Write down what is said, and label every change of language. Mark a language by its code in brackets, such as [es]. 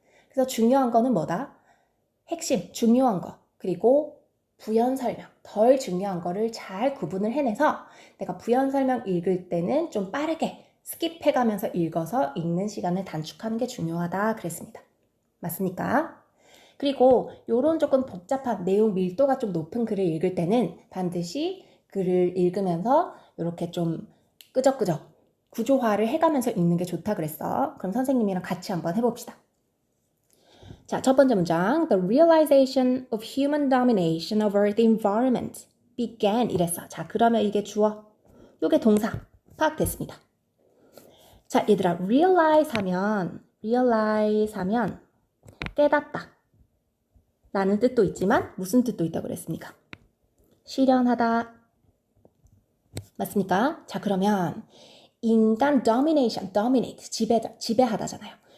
[ko] 그래서 중요한 거는 뭐다? 핵심, 중요한 거, 그리고 부연 설명, 덜 중요한 거를 잘 구분을 해내서 내가 부연 설명 읽을 때는 좀 빠르게 스킵해가면서 읽어서 읽는 시간을 단축하는 게 중요하다 그랬습니다. 맞습니까? 그리고 이런 조금 복잡한 내용 밀도가 좀 높은 글을 읽을 때는 반드시 글을 읽으면서 이렇게 좀 끄적끄적 구조화를 해가면서 읽는 게 좋다 그랬어. 그럼 선생님이랑 같이 한번 해봅시다. 자, 첫 번째 문장. [en] The realization of human domination over the environment began 이랬어. [ko] 자, 그러면 이게 주어. 요게 동사. 파악됐습니다. 자, 얘들아, realize 하면 깨닫다 라는 뜻도 있지만 무슨 뜻도 있다고 그랬습니까? 실현하다. 맞습니까? 자, 그러면 인간 domination, dominate, 지배하다잖아요.